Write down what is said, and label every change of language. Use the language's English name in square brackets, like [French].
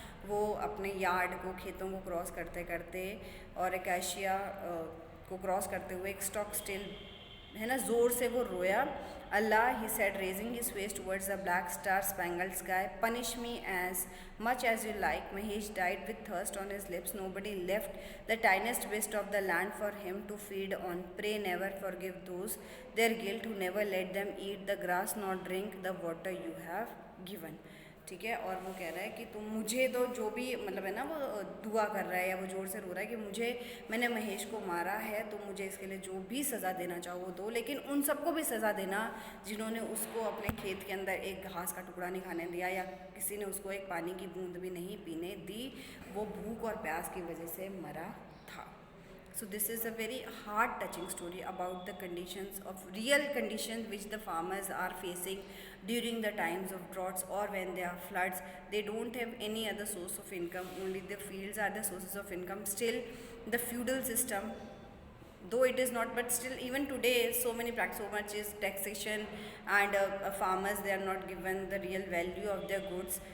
[Hindi] वो अपने यार्ड को, खेतों को क्रॉस करते करते और एकाशिया को क्रॉस करते हुए एक [English] stock still, [Hindi] है ना, ज़ोर से वो रोया। [English] Allah, he said raising his face towards the black star spangled sky, punish me as much as you like. Mahesh died with thirst on his lips. Nobody left the tiniest waste of the land for him to feed on. Pray never forgive those their guilt who never let them eat the grass nor drink the water you have given. [Hindi] ठीक है। और वो कह रहा है कि तुम मुझे तो जो भी मतलब है ना, वो दुआ कर रहा है या वो ज़ोर से रो रहा है कि मुझे, मैंने महेश को मारा है तो मुझे इसके लिए जो भी सज़ा देना चाहो वो दो, लेकिन उन सबको भी सज़ा देना जिन्होंने उसको अपने खेत के अंदर एक घास का टुकड़ा नहीं खाने दिया या किसी ने उसको एक पानी की बूंद भी नहीं पीने दी, वो भूख और प्यास की वजह से मरा था। [English] So this is a very heart touching story about the conditions of real conditions which the farmers are facing during the times of droughts or when there are floods. They don't have any other source of income, only the fields are the sources of income. Still the feudal system, though it is not, but still even today so much is taxation, and farmers, they are not given the real value of their goods.